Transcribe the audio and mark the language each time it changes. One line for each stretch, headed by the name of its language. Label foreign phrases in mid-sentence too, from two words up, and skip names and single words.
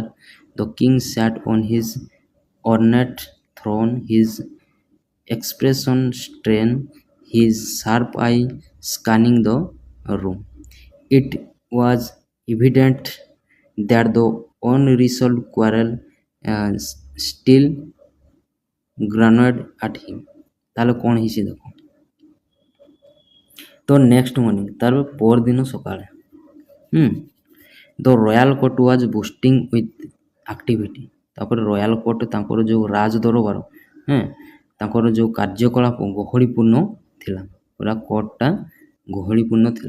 English: The king sat on his ornate throne, his expression strained, his sharp eye scanning the room. It was evident that the unresolved quarrel still gnawed at him.
Odia: ତାହେଲେ କ'ଣ ହେଇଛି ଦେଖ।
English: the next morning,
Odia: ତାର ପରଦିନ ସକାଳେ
English: the royal court was bustling with activity.
Odia: ତାପରେ
English: royal court,
Odia: ତାଙ୍କର ଯେଉଁ ରାଜ ଦରବାର, ତାଙ୍କର ଯେଉଁ କାର୍ଯ୍ୟକଳାପ ଗହଳିପୂର୍ଣ୍ଣ ଥିଲା, ପୁରା କୋର୍ଟଟା ଗହଳିପୂର୍ଣ୍ଣ ଥିଲା।